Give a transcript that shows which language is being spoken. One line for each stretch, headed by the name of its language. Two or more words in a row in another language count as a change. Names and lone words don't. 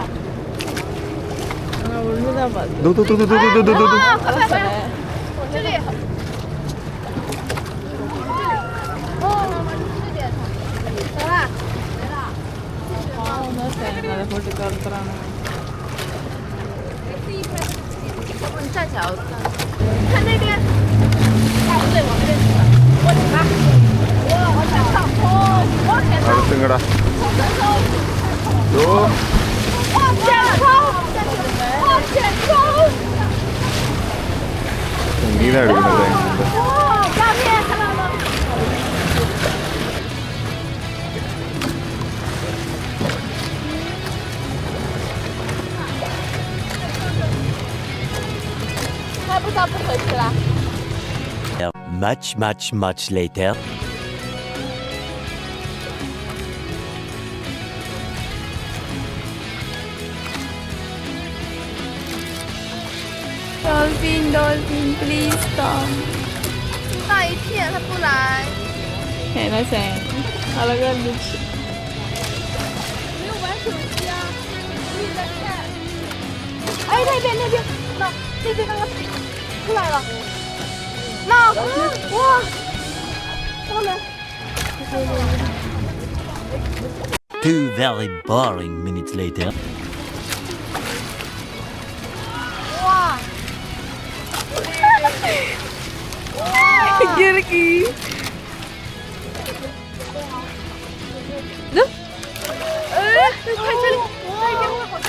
Tamil: ஒன்று தான் பார்த்து அதை போட்டு கலத்துறாங்க.
Chinese: 你站起来，我看那边。不对，往那边去了。我起来。往前冲！往前冲！
Tamil: அழுத்துங்கடா.
Chinese: 往前冲！往前冲！
Tamil: நீ தான் எடுக்கணும்.
Chinese: 上面看到了吗？ 他不知道不回去了。
English: Much later. Dolphin, please stop.
Chinese: 大一片，他不来。
Tamil: என்ன செய்ய அழகாக இருந்துச்சு.
Chinese: 没有玩手机啊，我也在看。哎，那边，那边那个出来了。那哇，他们。
English: 2 very boring minutes later.
Chinese: 哇！
Tamil: இருக்கு.
Chinese: 看这里，那边会好近。